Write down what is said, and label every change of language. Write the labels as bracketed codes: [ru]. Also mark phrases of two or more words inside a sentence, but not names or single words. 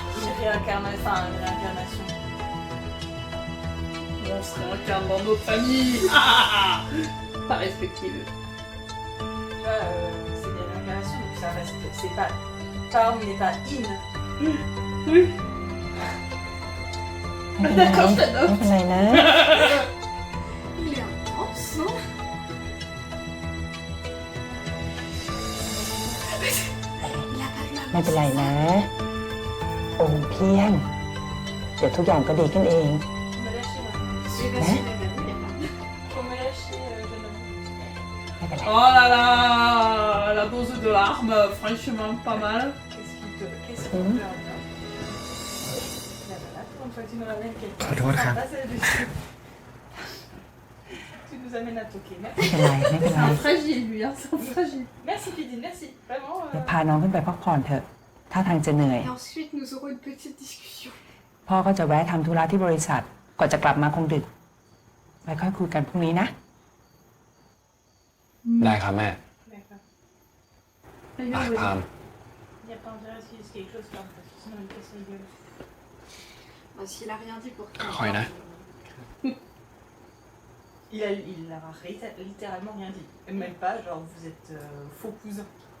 [fr] Une réincarnation. On se réincarne dans notre famille. Ah, pas respectueux. Tu vois, c'est des réincarnations, donc ça reste... C'est pas... Parm n'est pas in. Oui. [th] ไม่เป็นไร [fr] D'accord, je te [th] ไม่เป็นไรนะ [fr] Il est intense, non? Il a pas eu un [th] ไม่เป็นไรนะ โอมเพียง เดี๋ยวทุกอย่างก็ดีขึ้นเอง [fr] Faut me lâcher, là. Il va Hein? se réévanouir, hein. Faut me lâcher, jeune homme. [th] ไม่เป็นไร [fr] Oh là là, la dose de larmes, franchement pas mal. Qu'est-ce qu'il peut avoir? Là, voilà, pour une fois que tu nous ramènes quelqu'un. [th] ขอโทษครับ [fr] Passe là-dessus. Tu nous amènes à toquer. [th] ไม่ [fr] Merci. [th] เป็นไร ไม่เป็น [fr] C'est [th] ไร [fr] un fragile lui, hein, c'est un fragile. Merci, Pidine, merci. Vraiment. [th] เดี๋ยวพาน้องขึ้นไปพักผ่อนเถอะ ถ้าทางจะเหนื่อย [fr] Et ensuite, nous aurons une petite discussion. [th] พ่อก็จะแวะทำธุระที่บริษัท ก่อนจะกลับมาคงดึก ไว้ค่อยคุยกันพรุ่งนี้นะ ได้ครับแม่ [fr] D'accord. Elle [th] ไป [fr] vient de [th] พาม [fr] Il n'y a pas intérêt à ce qu'il y ait quelque chose comme ça, sinon il casse la gueule. Bah, s'il a rien dit pour toi. [th] คอยนะ [fr] Il n'a littéralement rien dit. Même pas, genre vous êtes faux cousins.